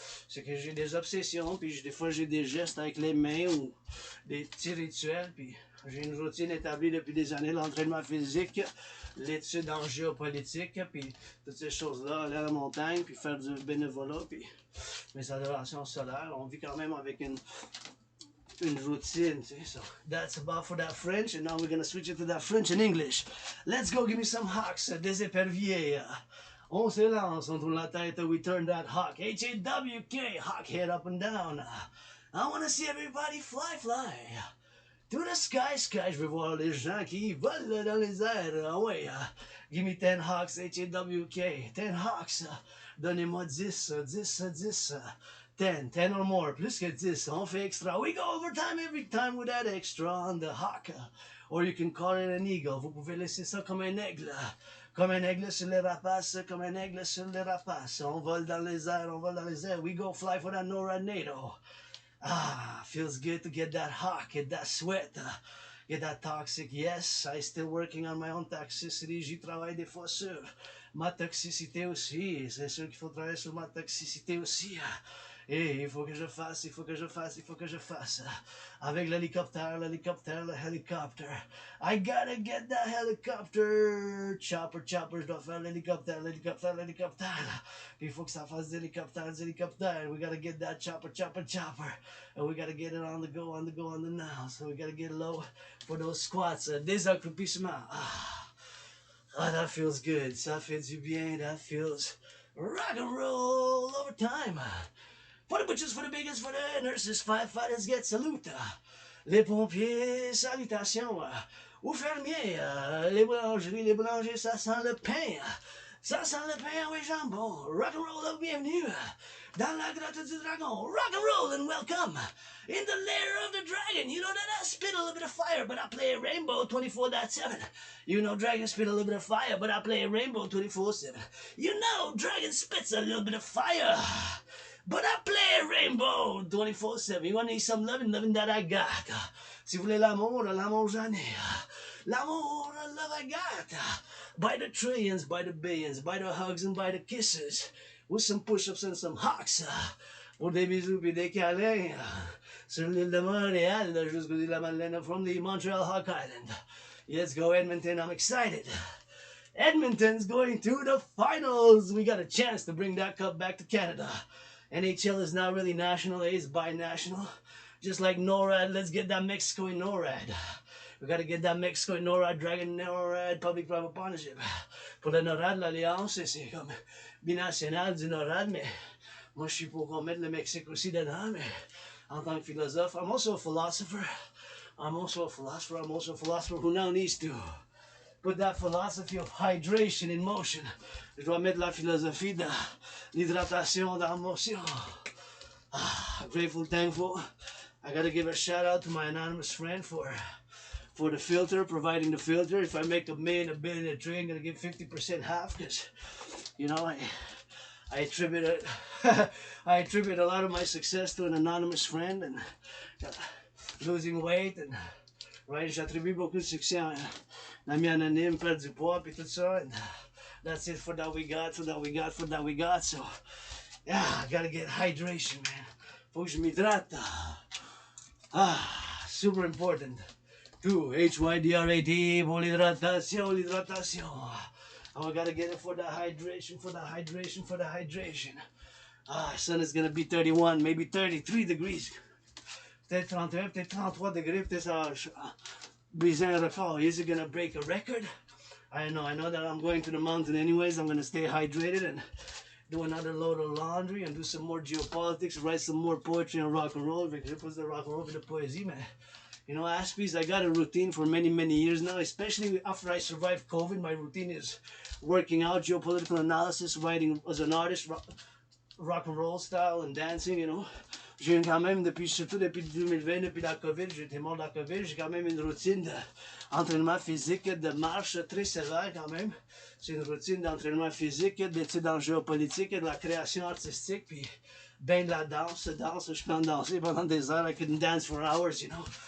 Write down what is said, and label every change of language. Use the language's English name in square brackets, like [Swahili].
[French] C'est que j'ai des obsessions, puis des fois j'ai des gestes avec les mains ou des petits rituels, puis j'ai une routine établie depuis des années, l'entraînement physique, l'étude en géopolitique, puis toutes ces choses-là, aller à la montagne, puis faire du bénévolat, puis mes adorations solaires. On vit quand même avec une routine. [English] So that's about for that French, and now we're gonna switch it to that French and English. Let's go, give me some hawks, [French] des éperviers. On se lance, on tourne la tête, [English] we turn that hawk. H-A-W-K, hawk head up and down. I wanna see everybody fly, fly. To the sky, sky. [French] Je veux voir les gens qui volent dans les airs. [English] Ah ouais, give me 10 hawks, H-A-W-K. 10 hawks. [French] Donnez-moi 10, 10, 10. 10, 10 [English] or more, [French] plus que 10, on fait extra. [English] We go overtime every time with that extra on the hawk. Or you can call it an eagle. [French] Vous pouvez laisser ça comme un aigle. Comme un aigle sur les rapaces, comme un aigle sur les rapaces. On vole dans les airs, on vole dans les airs. [English] We go fly for that NORAD. Ah, feels good to get that hawk, get that sweat, get that toxic. Yes, I still working on my own toxicity. [French] J'y travaille des fois sur ma toxicité aussi. C'est sûr qu'il faut travailler sur ma toxicité aussi. Et il faut que je fasse, il faut que je fasse, il faut que je fasse. Avec l'hélicoptère, l'hélicoptère, le hélicoptère. [English] I gotta get that helicopter. [French] Chopper, chopper, je dois faire l'hélicoptère, l'hélicoptère, l'hélicoptère. Puis il faut que ça fasse des hélicoptères, des hélicoptères. [English] We gotta get that chopper, chopper, chopper. And we gotta get it on the go, on the go, on the now. So we gotta get low for those squats. [French] Des accroupissements. [English] Ah, that feels good. [French] Ça fait du bien, [English] that feels Rock and roll over time. For the butchers, for the beggars, for the nurses, firefighters get salute. [French] Les pompiers, salutations. Aux fermiers, les boulangers, ça sent le pain. Ça sent le pain au jambon. Rock and roll, bienvenue. Dans la grotte du dragon. [English] Rock and roll and welcome. In the lair of the dragon. You know that I spit a little bit of fire, but I play a rainbow 24/7. You know dragon spit a little bit of fire, but I play a rainbow 24/7. You know dragon spits a little bit of fire, but I play a rainbow 24/7. You want to need some loving, loving that I got. [French] Si vous voulez l'amour, l'amour j'en ai. [English] L'amour, love I got. By the trillions, by the billions, by the hugs and by the kisses. With some push-ups and some hawks. [French] Pour des bisous puis des câlins. Sur l'île de Montréal, jusqu'au de la Madeleine [English] from the Montreal Hawk Island. Let's go Edmonton, I'm excited. Edmonton's going to the finals. We got a chance to bring that cup back to Canada. NHL is not really national, it's binational. Just like NORAD, let's get that Mexico in NORAD. We gotta get that Mexico in NORAD, Dragon NORAD, Public-Private Partnership. [French] Pour le NORAD, l'Alliance, c'est comme binational du NORAD, mais moi je suis pour qu'on mette le Mexique aussi dedans, mais en tant que philosophe, [English] I'm also a philosopher. I'm also a philosopher who now needs to put that philosophy of hydration in motion. [French] Je dois mettre la philosophie de l'hydratation dans motion. [English] Grateful, thankful. I gotta give a shout out to my anonymous friend for the filter, providing the filter. If I make $1 million, $1 billion, $1 trillion, I'm gonna give 50% half, because you know I attribute it I attribute a lot of my success to an anonymous friend, and losing weight, and right, [French] j'attribue beaucoup de succès à un ami anonyme, perdre du poids puis tout ça, [English] and that's it for that we got, for that we got, for that we got. So yeah, I gotta get hydration, man. [French] Faut que je m'hydrate. [English] Super important. [French] 2 HYDRAT pour l'hydratation, l'hydratation. [English] Oh, I gotta get it for the hydration, for the hydration, for the hydration. Sun is gonna be 31, maybe 33 degrees. [French] Peut-être 31, peut-être 33 degrés, peut-être ça va briser un record. [English] Is it gonna break a record? I know that I'm going to the mountain anyways. I'm gonna stay hydrated and do another load of laundry and do some more geopolitics, write some more poetry and rock and roll. Because it was the rock and roll with the poésie, man. You know, Aspies, I got a routine for many, many years now, especially after I survived COVID. My routine is working out, geopolitical analysis, writing as an artist, rock and roll style and dancing, you know. [French] J'ai quand même, surtout depuis 2020, depuis la COVID, j'étais mort de la COVID, j'ai quand même une routine d'entraînement physique, de marche très sévère quand même. C'est une routine d'entraînement physique, d'études en géopolitique, de la création artistique, puis ben de la danse, je peux en danser pendant des heures. [English] I can dance for hours, you know.